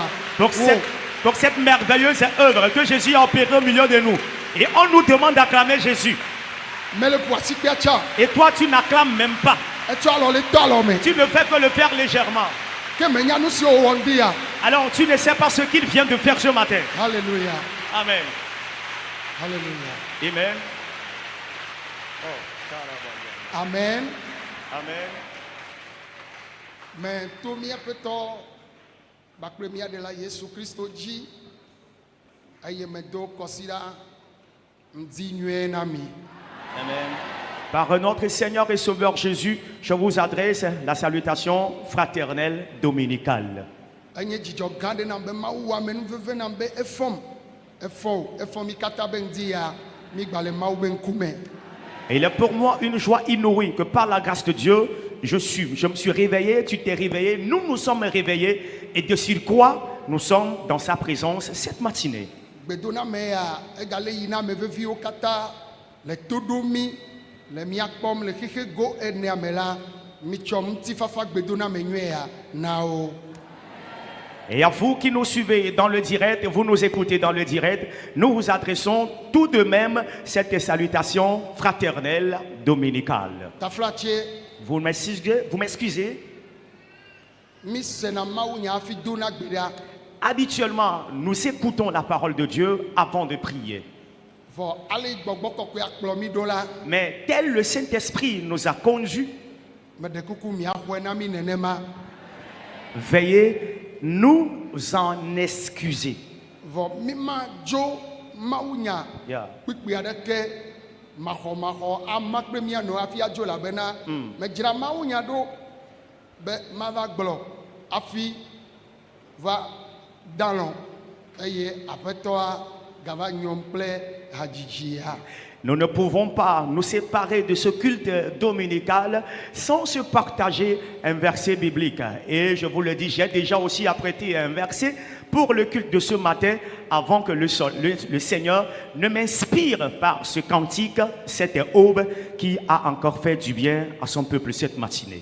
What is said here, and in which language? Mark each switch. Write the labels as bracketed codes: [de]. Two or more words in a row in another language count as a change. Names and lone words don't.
[fr] Pour cette merveilleuse œuvre que Jésus a opérée au milieu de nous. Et on nous demande d'acclamer Jésus. [ee] mele ƒu asikpea tsã [fr] Et toi, tu n'acclames même pas. [ee] etsɔ alɔ le tɔ alɔ me [fr] Tu ne fais que le faire légèrement. [ee] ke menya nu siwo wɔ ŋdi ya [fr] Alors, tu ne sais pas ce qu'il vient de faire ce matin. [ee] hallelujah [fr] Amen. [ee] hallelujah [fr] Amen. [ee] amen [fr] Amen. [ee] me to míaƒe tɔ kpakple mía ɖela Yesu Kristo dzi eye medo kɔsi ɖa ŋdi nyuie na mi [fr] Amen. Par notre Seigneur et Sauveur Jésus, je vous adresse la salutation fraternelle dominicale. [ee] enye dzidzɔ gã ɖe nam be Mawu wɔ ame nuveve nam be efɔm efɔ mi katã be ŋdi ya mi gba le Mawu be ŋkume [fr] Et il est pour moi une joie inouïe que par la grâce de Dieu, je me suis réveillé, tu t'es réveillé, nous nous sommes réveillés et de surcroît, nous sommes dans sa présence cette matinée. [ee] gbedona me ya egale yi na ame veviwo katã le to ɖom mi le mía kpɔm le xixe go enea me la mitsɔ ŋutifafa gbedona me nyuie ya na wo [fr] Et à vous qui nous suivez dans le direct, vous nous écoutez dans le direct, nous vous adressons tout de même cette salutation fraternelle dominicale. [ee] taflatse [fr] Vous m'excusez. [ee] mi sena Mawu nya hafi dona gbe ɖa [fr] Habituellement, nous écoutons la parole de Dieu avant de prier. [ee] vɔ ale gbɔgbɔ kɔkɔe akplɔ mi ɖo la [fr] Mais tel le Saint-Esprit nous a conduits, [ee] meɖe kuku miaxɔe na mi nenema [fr] veuillez nous en excuser. [ee] vɔ mi ma dzo Mawu nya Yeah. kpikpi aɖeke maxɔ ama kple mía nɔ hafi adzo elabena medzra Mawu nya ɖo be mava gblɔ hafi va dalɔ eye aƒetɔa gava nyɔm kple hadzidzi. [fr] Nous ne pouvons pas nous séparer de ce culte dominical sans se partager un verset biblique. Et je vous le dis, j'ai déjà aussi apprêté un verset pour le culte de ce matin avant que le Seigneur ne m'inspire par ce cantique, cette aube qui a encore fait du bien à son peuple cette matinée.